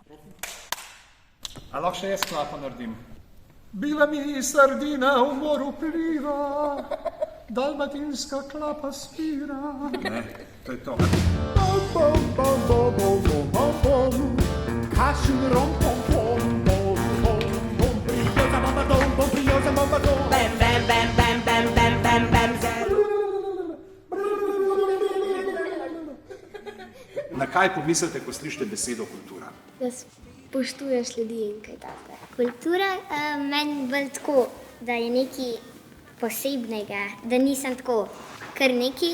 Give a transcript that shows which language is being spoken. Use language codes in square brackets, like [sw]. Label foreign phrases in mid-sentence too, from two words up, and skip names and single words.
[sl] A lahko še jaz klapo naredim? [hr] Bila mi sardina v moru pliva, dalmatinska klapa spira. [sl] Ne, to je to. Kašin rom pom pom pom pom pom brioza bamba dom pom brioza bamba dom bam bam bam bam bam bam bam bam. Na kaj pomislite, ko slišite besedo kultura? Da spoštuješ ljudi in kaj tako. Kultura meni bolj tako, da je nekaj posebnega, da nisem tako kar nekaj.